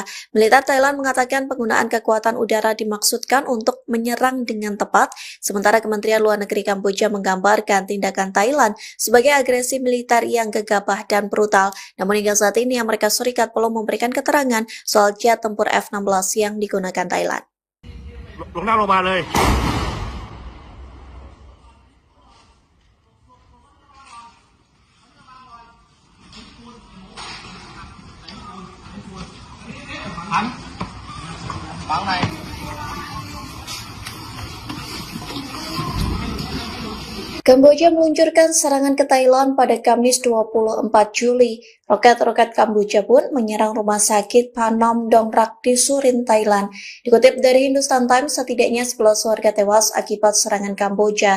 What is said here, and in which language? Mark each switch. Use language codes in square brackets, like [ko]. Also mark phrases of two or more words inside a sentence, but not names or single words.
[id] Militer Thailand mengatakan penggunaan kekuatan udara dimaksudkan untuk menyerang dengan tepat, sementara Kementerian Luar Negeri Kamboja menggambarkan tindakan Thailand sebagai agresi militer yang gegabah dan brutal. Namun hingga saat ini, Amerika Serikat belum memberikan keterangan soal jet tempur F-16 yang digunakan Thailand. [th] ลงนั่งลงมาเลยฝังใน [id] Kamboja meluncurkan serangan ke Thailand pada Kamis 24 Juli. Roket-roket Kamboja pun menyerang rumah sakit Phnom Dong Rak di Surin, Thailand. Dikutip dari Hindustan Times, setidaknya 11 warga tewas akibat serangan Kamboja.